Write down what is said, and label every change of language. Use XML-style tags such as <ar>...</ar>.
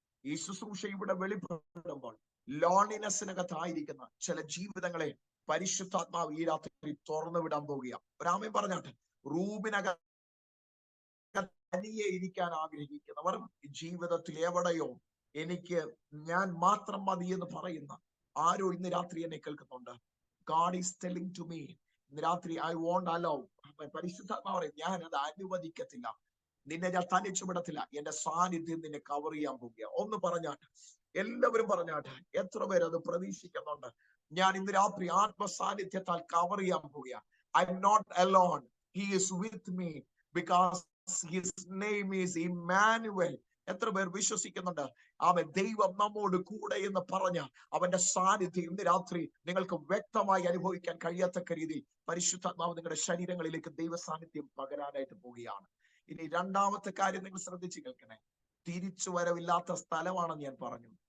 <ml>ഈ ശുശ്രൂഷ ഇവിടെ വെളിപ്പെടുമ്പോൾ ലോൺലിനെസ്സിനകത്തായിരിക്കുന്ന ചില ജീവിതങ്ങളെ പരിശുദ്ധാത്മാവ് ഈ രാത്രി തുറന്നു വിടാൻ പോവുക. ഒരാമൻ പറഞ്ഞാട്ടെ. റൂമിനകത്ത് തനിയെ ഇരിക്കാൻ ആഗ്രഹിക്കുന്നവർ, ജീവിതത്തിൽ എവിടെയോ എനിക്ക് ഞാൻ മാത്രം മതി എന്ന് പറയുന്ന ആരോ ഇന്ന് രാത്രി എന്നെ കേൾക്കുന്നുണ്ട്.</ml> <en>God is telling to me</en> <ml>ഇന്ന് രാത്രി</ml> <en>I won't allow.</en> <ml>പരിശുദ്ധാത്മാവ് പറയും, ഞാൻ അത് അനുവദിക്കത്തില്ല, നിന്നെ ഞാൻ തനിച്ചു വിടത്തില്ല, എന്റെ സാന്നിധ്യം നിന്നെ കവർ ചെയ്യാൻ പോവുക. ഒന്ന് പറഞ്ഞാട്ടെ, എല്ലാവരും പറഞ്ഞാട്ടെ. എത്ര പേര് അത് പ്രതീക്ഷിക്കുന്നുണ്ട്? ഞാൻ ഇന്ന് രാത്രി ആത്മസാന്നിധ്യത്താൽ കവർ ചെയ്യാൻ പോവുക.</ml> <en>I am not alone, he is with me because his name is Emmanuel.</en> <ml>എത്ര പേർ വിശ്വസിക്കുന്നുണ്ട്? അവൻ ദൈവം നമ്മോട് കൂടെ എന്ന് പറഞ്ഞ അവന്റെ സാന്നിധ്യം ഇന്ന് രാത്രി നിങ്ങൾക്ക് വ്യക്തമായി അനുഭവിക്കാൻ കഴിയാത്തക്ക രീതിയിൽ പരിശുദ്ധാത്മാവ് നിങ്ങളുടെ ശരീരങ്ങളിലേക്ക് ദൈവ സാന്നിധ്യം പകരാനായിട്ട് പോവുകയാണ്. ഇനി രണ്ടാമത്തെ കാര്യം നിങ്ങൾ ശ്രദ്ധിച്ചു കേൾക്കണേ. തിരിച്ചു വരവില്ലാത്ത സ്ഥലമാണെന്ന് ഞാൻ പറഞ്ഞു.</ml>